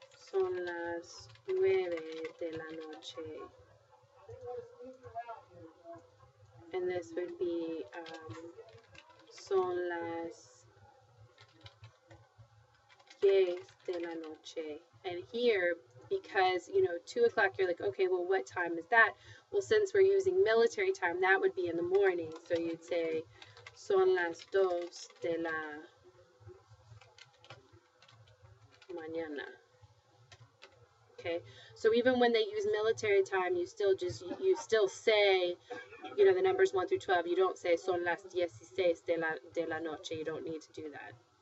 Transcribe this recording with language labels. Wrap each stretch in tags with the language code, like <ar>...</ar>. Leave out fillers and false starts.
<es>son las 9 de la noche,</es> <en>and this would be</en> <es>son las 10 de la noche.</es> <en>And here, because, you know, 2 o'clock, you're like, okay, well, what time is that? Well, since we're using military time, that would be in the morning. So you'd say</en> <es>son las 2 de la mañana.</es> <en>Okay, so even when they use military time, you still say, you know, the numbers 1 through 12. You don't say</en> <es>son las 16 de la noche.</es> <en>You don't need to do that.</en>